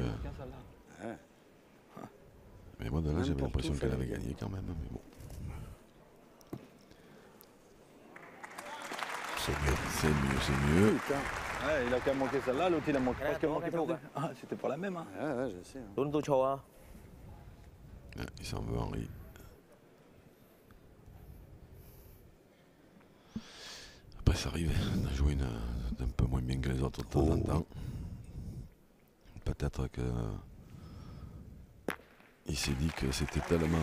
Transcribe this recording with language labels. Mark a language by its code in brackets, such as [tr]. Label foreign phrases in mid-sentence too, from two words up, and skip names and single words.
[fr] Ouais. Mais moi, de là, j'avais N'importe l'impression où, qu'elle fallait avait gagné quand même. Mais bon, C'est mieux. c'est mieux. Putain. Ouais, il a quand même manqué celle-là, l'autre il a manqué. Parce qu'il a manqué perdu. Ah, c'était pas la même. Hein. Ouais, je sais. [th] ลุ้นตู้โชว์อ่ะ [fr] Ouais, il s'en veut, Henri. Après, ça arrive de jouer un peu moins bien que les autres de temps en temps. Peut-être que. Il s'est dit que c'était tellement.